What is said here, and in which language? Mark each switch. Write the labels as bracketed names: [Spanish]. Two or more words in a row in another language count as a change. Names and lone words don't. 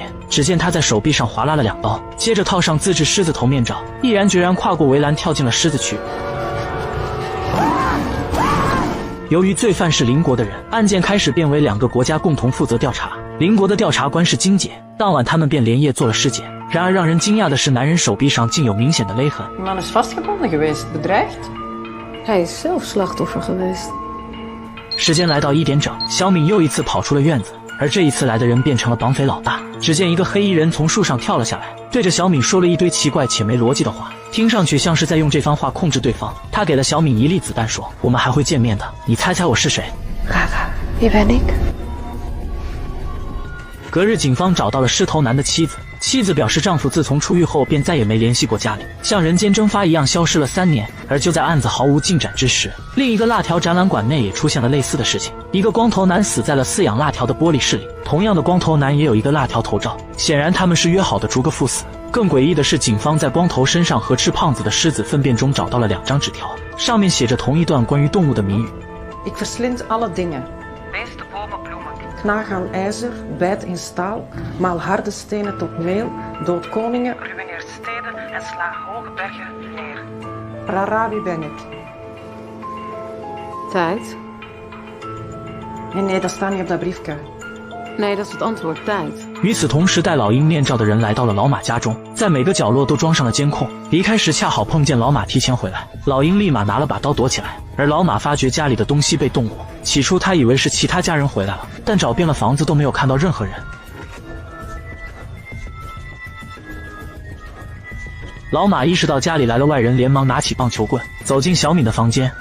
[Chinese] 只见他在手臂上划拉了2刀，接着套上自制狮子头面罩，毅然决然跨过围栏跳进了狮子区。由于罪犯是邻国的人，案件开始变为2个国家共同负责调查。邻国的调查官是金姐，当晚他们便连夜做了尸检。然而让人惊讶的是，男人手臂上竟有明显的勒痕。 [Dutch] Man is vastgebonden geweest, bedreigd. Hij is zelf slachtoffer geweest. [Chinese] 时间来到1点整，小敏又一次跑出了院子，而这一次来的人变成了绑匪老大。只见一个黑衣人从树上跳了下来，对着小敏说了一堆奇怪且没逻辑的话，听上去像是在用这番话控制对方。他给了小敏1粒子弹，说我们还会见面的，你猜猜我是谁？ [Dutch] Gaga, wie ben ik? [Chinese] 隔日，警方找到了狮头男的妻子。妻子表示，丈夫自从出狱后便再也没联系过家里，像人间蒸发一样消失了3年。而就在案子毫无进展之时，另一个辣条展览馆内也出现了类似的事情。一个光头男死在了饲养辣条的玻璃室里，同样的光头男也有一个辣条头罩，显然他们是约好的逐个赴死。更诡异的是，警方在光头身上和吃胖子的狮子粪便中找到了2张纸条，上面写着同一段关于动物的谜语。 [Dutch] Ik verslind alle dingen. Beesten, bomen, bloemen. Knaag aan ijzer, bijt in staal, maal harde stenen tot meel, dood koningen, ruïneert steden en slaat hoge bergen neer. Prara, wie ben ik? Tijd? Nee, dat staat niet op dat briefje. Nee, dat is het antwoord. Tijd. [Chinese] 与此同时，戴老鹰面罩的人来到了老马家中，在每个角落都装上了监控。离开时恰好碰见老马提前回来，老鹰立马拿了把刀躲起来。而老马发觉家里的东西被动过，起初他以为是其他家人回来了，但找遍了房子都没有看到任何人。老马意识到家里来了外人，连忙拿起棒球棍走进小敏的房间。